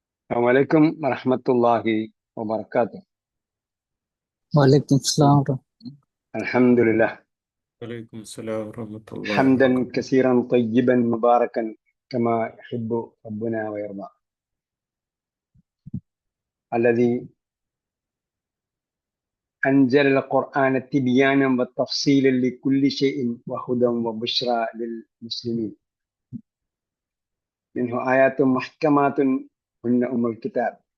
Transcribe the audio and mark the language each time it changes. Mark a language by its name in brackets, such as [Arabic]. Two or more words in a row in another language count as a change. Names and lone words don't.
[Arabic] السلام عليكم ورحمة الله وبركاته. وعليكم السلام ورحمة അൽഹംദുലില്ലാഹ് وعليكم السلام ورحمة الله ഹംദൻ വബറകാതുഹു. كثيرا طيبا مباركا كما يحب ربنا ويرضى. الذي أنزل القرآن تبيانا وتفصيلا لكل شيء وهدى وبشرى للمسلمين منه آيات محكمات هن أم الكتاب.